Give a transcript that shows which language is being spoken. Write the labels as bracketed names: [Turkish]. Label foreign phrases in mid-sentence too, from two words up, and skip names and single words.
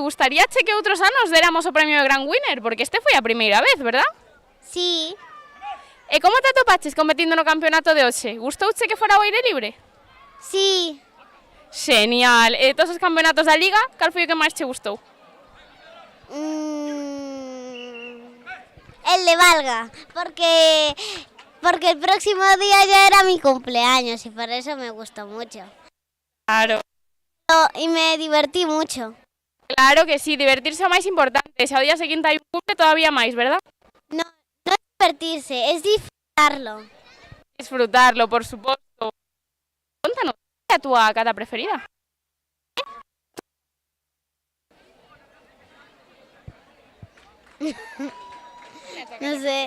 [Galician] Gustaríache que outros anos déramos o premio de gran winner? Porque este foi a primeira vez, verdad? Sí. E como te atopaches competindo no campeonato de hoxe? Gustouche que fora o aire libre? Sí. Genial. E de todos os campeonatos da liga, cal foi o que máis che gustou? [Spanish] El de Valga, porque el próximo día ya era mi cumpleaños y por eso me gustó mucho. Claro. Y me divertí mucho. [Galician] Claro que sí, divertirse é o máis importante. Se ao día seguinte hai un cumple, todavía máis, verdad? [Spanish] No es divertirse, es disfrutarlo. [Galician] Disfrutarlo, por suposto. Contanos, ¿cuál é a túa kata preferida? [Spanish] No sé.